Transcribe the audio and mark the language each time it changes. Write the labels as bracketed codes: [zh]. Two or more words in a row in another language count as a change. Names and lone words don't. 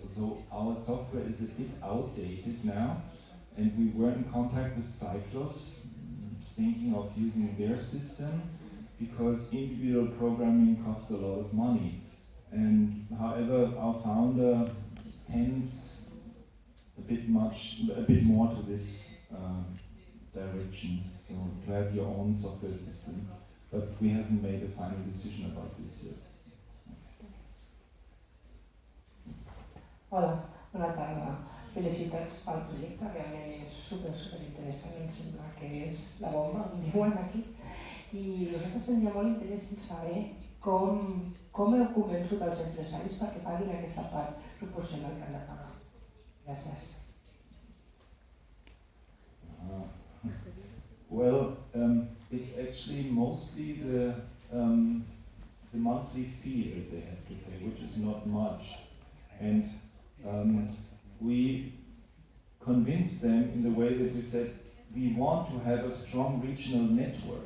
[en] So our software is a bit outdated now, and we were in contact with Cyclos thinking of using their system, because individual programming costs a lot of money. And however, our founder tends a bit more to this direction, so to have your own software system. But we haven't made a final decision about this yet. [ca] Hola, bona tarda. Felicitats pel projecte, realment és super interessant, em sembla que és la bomba, com diuen aquí. I nosaltres tenia molt interès en saber com heu convençut els empresaris perquè paguin aquesta part proporcional que han de pagar. Gràcies. [en] Well, it's actually mostly the monthly fee that they have to pay, which is not much. And we convinced them in the way that we said, we want to have a strong regional network.